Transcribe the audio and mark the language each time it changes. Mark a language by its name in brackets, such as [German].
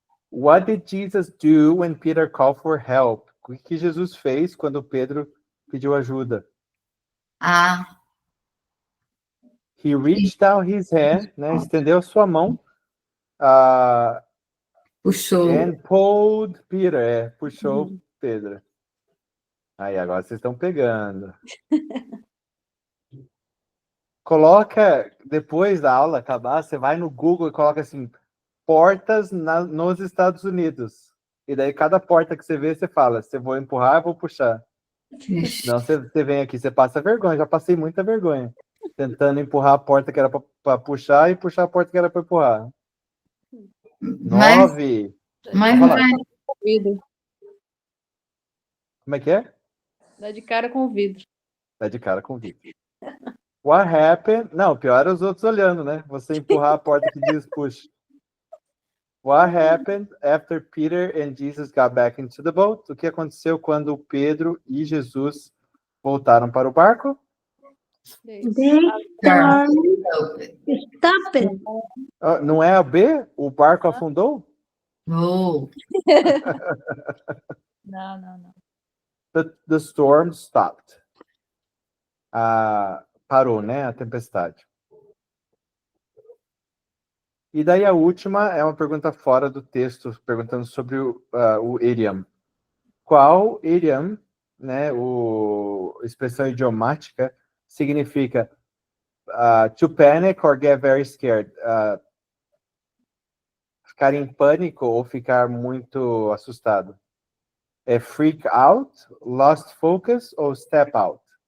[English] What did Jesus do when Peter called for help? [Portuguese] O que Jesus fez quando Pedro pediu ajuda? [English] He reached out his hand, né? [Portuguese] Estendeu a sua mão. Puxou. [English] And pulled Peter. [Portuguese] Puxou Pedro. Aí, agora vocês estão pegando. Coloca, depois da aula acabar, você vai no Google e coloca assim, portas nos Estados Unidos. E daí, cada porta que você vê, você fala, se eu vou empurrar, eu vou puxar. Não, você vem aqui, você passa vergonha. Já passei muita vergonha. Tentando empurrar a porta que era para puxar e puxar a porta que era para empurrar. 9. Mas Vidro. Como é que é? Dá de cara com o vidro. Dá de cara com o vidro. [English] What happened? [Portuguese] Não, pior é os outros olhando, né? Você empurrar a porta que diz push. [English] What happened after Peter and Jesus got back into the boat? [Portuguese] O que aconteceu quando Pedro e Jesus voltaram para o barco? [English] Stop it. [Portuguese] Não é a B? O barco afundou? Não. Não. [English] The storm stopped. [Portuguese] Parou, né? A tempestade. E daí a última é uma pergunta fora do texto, perguntando sobre o idiom. Qual idiom, né, a expressão idiomática, significa [English] to panic or get very scared? [Portuguese] Ficar em pânico ou ficar muito assustado? É freak out, lost focus ou step out?